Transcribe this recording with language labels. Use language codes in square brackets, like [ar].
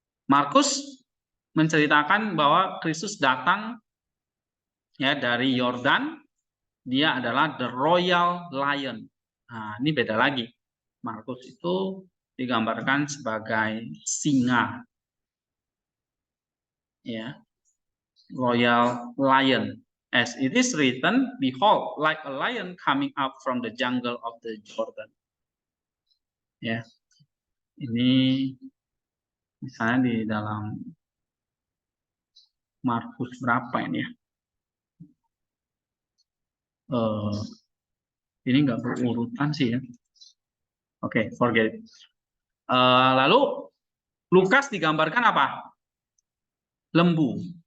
[id] Markus menceritakan bahwa Kristus datang ya dari Yordan, dia adalah [en] the royal lion. [id] Nah, ini beda lagi. Markus itu digambarkan sebagai singa. [en] Ya. Royal lion. As it is written, behold, like a lion coming up from the jungle of the Jordan. [id] Ya. Ini misalnya di dalam Markus berapa ini ya? Ini nggak berurutan sih ya. Oke, [en] forget it. [id] Lalu Lukas digambarkan apa? Lembu.